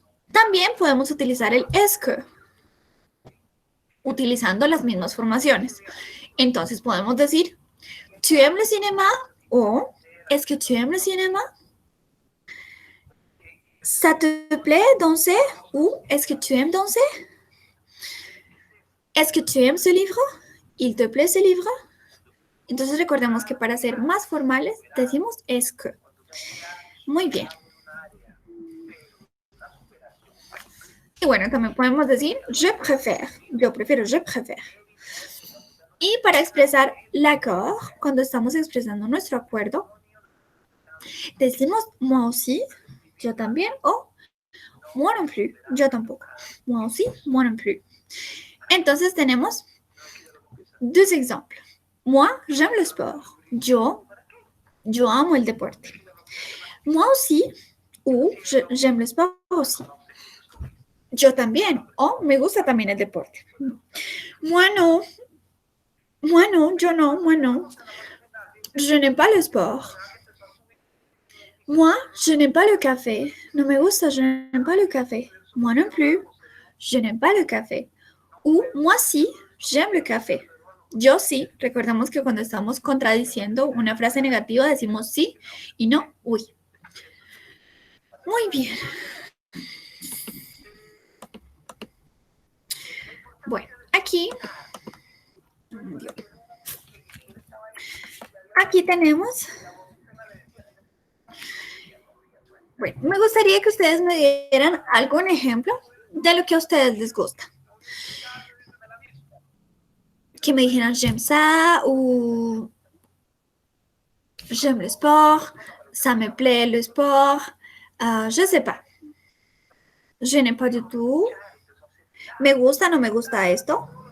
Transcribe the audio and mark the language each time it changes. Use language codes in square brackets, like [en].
[es] También podemos utilizar el est que, utilizando las mismas formaciones. Entonces podemos decir, [fr] ¿tu aimes le cinéma? O, ¿est-ce que tu aimes le cinéma? ¿Ça te plaît danser? Ou, ¿est-ce que tu aimes danser? ¿Est-ce que tu aimes ce livre? ¿Il te plaît ce livre? [es] Entonces recordemos que para ser más formales decimos est que. Muy bien. Y bueno, también podemos decir [fr] je préfère. [es] Yo prefiero, je préfère. Y para expresar l'accord, cuando estamos expresando nuestro acuerdo, decimos [fr] moi aussi, [es] yo también, o [fr] moi non plus, [es] yo tampoco. [fr] Moi aussi, moi non plus. [es] Entonces tenemos dos ejemplos. [fr] Moi, j'aime le sport. [es] Yo amo el deporte. [fr] Moi aussi, ou j'aime le sport aussi. [es] Yo también, o me gusta también el deporte. [fr] Moi non, [es] yo no, [fr] moi non. Je n'aime pas le sport. Moi, je n'aime pas le café. [es] No me gusta, [fr] je n'aime pas le café. Moi non plus, je n'aime pas le café. Ou moi si, j'aime le café. [es] Yo sí, recordemos que cuando estamos contradiciendo una frase negativa decimos sí y no uy. Muy bien. Bueno, aquí tenemos. Bueno, me gustaría que ustedes me dieran algún ejemplo de lo que a ustedes les gusta. Que me dijeran [fr] j'aime ça ou j'aime le sport, ça me plaît le sport, je sais pas. Je n'aime pas du tout. [es] Me gusta, no me gusta esto.